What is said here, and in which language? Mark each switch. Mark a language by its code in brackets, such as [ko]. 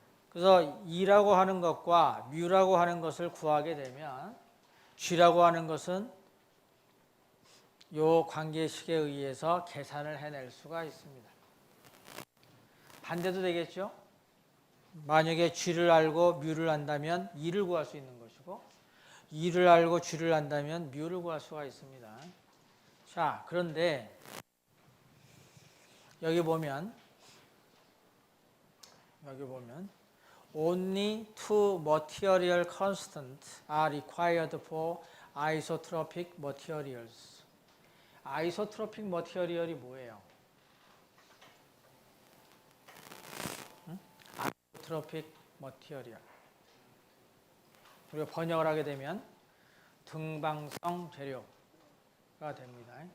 [ko] 그래서 E라고 하는 것과 뮤라고 하는 것을 구하게 되면 G라고 하는 것은 이 관계식에 의해서 계산을 해낼 수가 있습니다. 반대도 되겠죠? 만약에 G를 알고 뮤를 안다면 E를 구할 수 있는 것이고 E를 알고 G를 안다면 뮤를 구할 수가 있습니다. 자, 그런데 여기 보면 [en] only two material constants are required for isotropic materials. [ko] 아이소트로픽 머티리얼이 뭐예요? 아이소트로픽 머티리얼. 우리가 번역을 하게 되면 등방성 재료가 됩니다.